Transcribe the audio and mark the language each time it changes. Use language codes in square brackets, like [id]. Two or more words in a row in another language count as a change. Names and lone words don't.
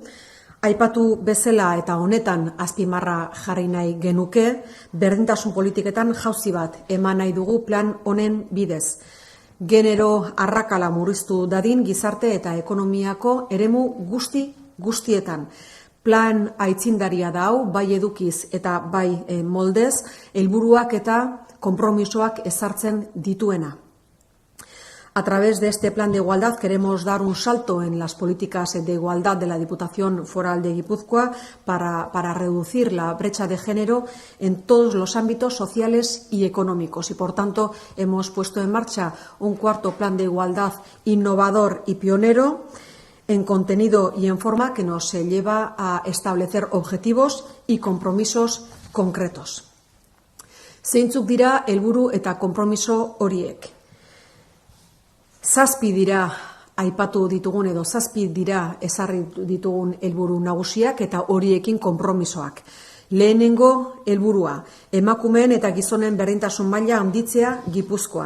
[eu] Aipatu bezala eta honetan azpimarra jarri nahi genuke, berdintasun politiketan jauzi bat eman nahi dugu plan honen bidez. Genero arrakala murriztu dadin gizarte eta ekonomiako eremu guztietan. Plan aitzindaria da hau, bai edukiz eta bai moldez, helburuak eta konpromisoak ezartzen dituena. [es] A través de este plan de igualdad queremos dar un salto en las políticas de igualdad de la Diputación Foral de Guipúzcoa para reducir la brecha de género en todos los ámbitos sociales y económicos. Y, por tanto, hemos puesto en marcha un cuarto plan de igualdad innovador y pionero en contenido y en forma que nos lleva a establecer objetivos y compromisos concretos. [eu] Zeintzuk dira helburu eta konpromiso horiek? 7 dira aipatu ditugun edo 7 dira ezarri ditugun helburu nagusiak eta horiekin konpromisoak. Lehenengo helburua, emakumeen eta gizonen berdintasun maila handitzea Gipuzkoan.